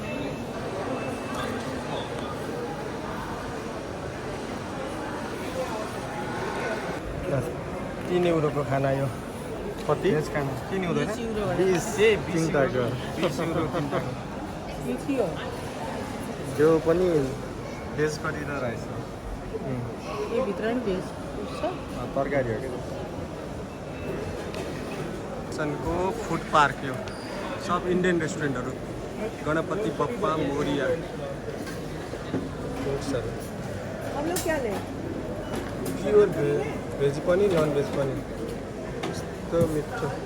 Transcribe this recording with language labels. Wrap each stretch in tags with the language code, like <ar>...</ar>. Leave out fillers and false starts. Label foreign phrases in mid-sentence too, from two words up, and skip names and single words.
<ne>3 युरोको खाना यो कति खाना 3 युरो 20 तिनटाको 20 युरो तिनटाको जो पनि</ne> <en>veg curry</en> <ne>र राइस यो भित्र नि भेज छ तरकारी हो को फूड पार्क यो सब</ne> <en>Indian restaurantहरू</en> <mr>गणपति बप्पा मोरिया</mr> <hi>हम लोग क्या लें</hi> <en>pure veg</en> <ne>पनि</ne> <en>non veg</en> <ne>पनि यस्तो मिठो</ne>